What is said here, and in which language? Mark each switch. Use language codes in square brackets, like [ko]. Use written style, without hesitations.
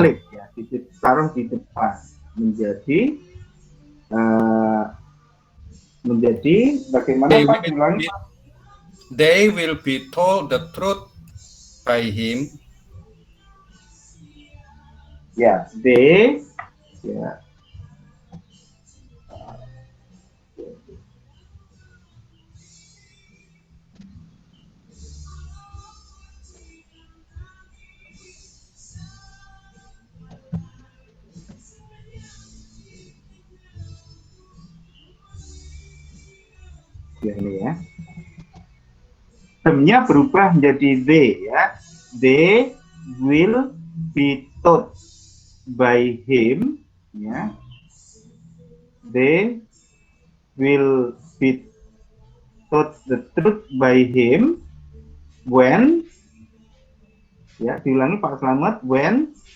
[id] Dibalik ya, ditaruh di depan menjadi bagaimana Pak ulangi? [en] They will be told the truth by him. [id] Ya, they ya. Ini ya. Termnya berubah menjadi they ya. [en] They will be taught by him ya. They will be taught the truth by him when ya, [id] diulangi Pak Slamet, [en] when